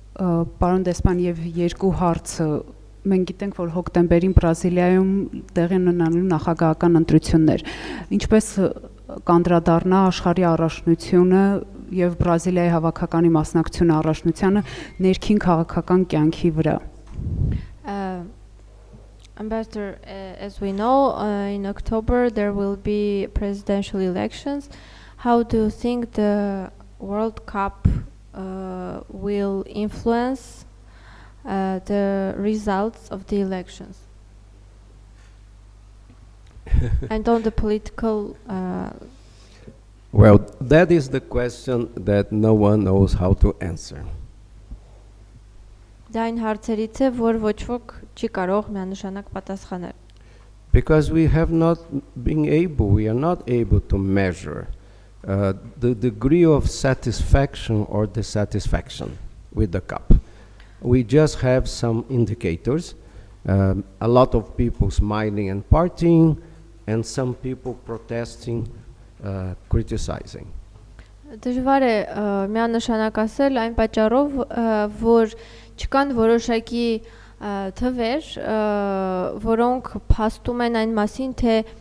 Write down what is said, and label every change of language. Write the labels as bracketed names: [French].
[Armenian] Պարոն դեսպան, եւ երկու հարցը մենք գիտենք, որ հոկտեմբերին Բրազիլիայում տեղի ունենալու նախագահական ընտրություններ, ինչպես կանդրադառնա աշխարհի առաջնությունը եւ Բրազիլիայի հավաքականի մասնակցությունը առաջնությանը ներքին քաղաքական կյանքի վրա։ [English] Ambassador, as we know, in October there will be presidential elections. How do you think the World Cup will influence the results of the elections? And on the political Well, that is the question that no one knows how to answer. [Armenian] Դա այն հարցերից է, որ ոչ ոք չի կարող միանշանակ պատասխանել։ [English] Because we are not able to measure the degree of satisfaction or dissatisfaction with the cup. We just have some indicators, a lot of people smiling and partying, and some people protesting, criticizing. [Armenian] Դժվար է միանշանակ ասել այն պատճառով, որ չկան որոշակի թվեր, որոնք փաստում են այն մասին, թե